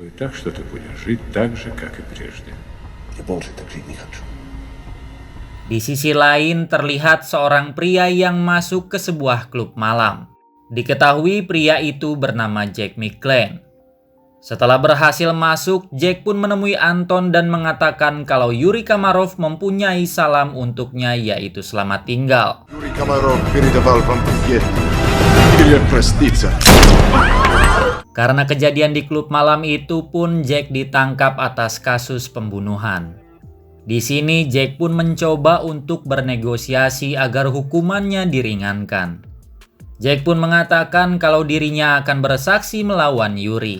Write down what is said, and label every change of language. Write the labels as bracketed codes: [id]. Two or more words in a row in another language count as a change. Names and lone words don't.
[id] Di sisi lain terlihat seorang pria yang masuk ke sebuah klub malam. Diketahui pria itu bernama Jack McClane. Setelah berhasil masuk, Jack pun menemui Anton dan mengatakan kalau Yuri Kamarov mempunyai salam untuknya, yaitu selamat tinggal. [ru] Yuri Kamarov передавал вам привет. Или проститься. [id] Karena kejadian di klub malam itu pun Jack ditangkap atas kasus pembunuhan. Di sini Jack pun mencoba untuk bernegosiasi agar hukumannya diringankan. Jack pun mengatakan kalau dirinya akan bersaksi melawan Yuri.